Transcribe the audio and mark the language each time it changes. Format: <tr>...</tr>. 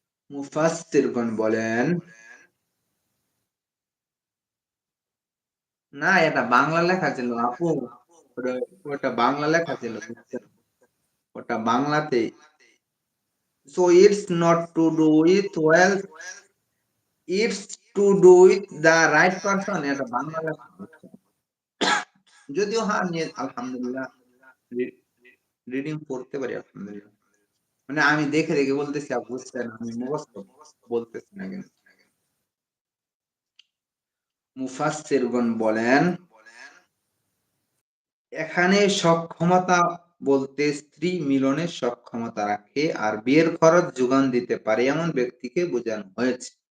<bn>মুফাসসিরগণ বলেন, না এটা বাংলা লেখা ছিল আপু, ওটা ওটা বাংলা লেখা ছিল, বুঝছেন? ওটা বাংলাতে।</bn> <en>So it's not to do with wealth, it's to do with the right person,</en> <bn>এটা বাংলা লেখা হচ্ছে। যদিও হ্যাঁ, আমি আলহামদুলিল্লাহ রিডিং পড়তে পারি আলহামদুলিল্লাহ। মানে আমি দেখে দেখে বলতেছি, বুঝছেন, আমি মুখস্থ বলতেছি না কিন্তু। মুফাসসিরগণ বলেন, এখানে সক্ষমতা বলতে স্ত্রী মিলনের সক্ষমতা রাখে আর বিয়ের খরচ যোগান দিতে পারে এমন ব্যক্তিকে বোঝানো হয়েছে।</bn>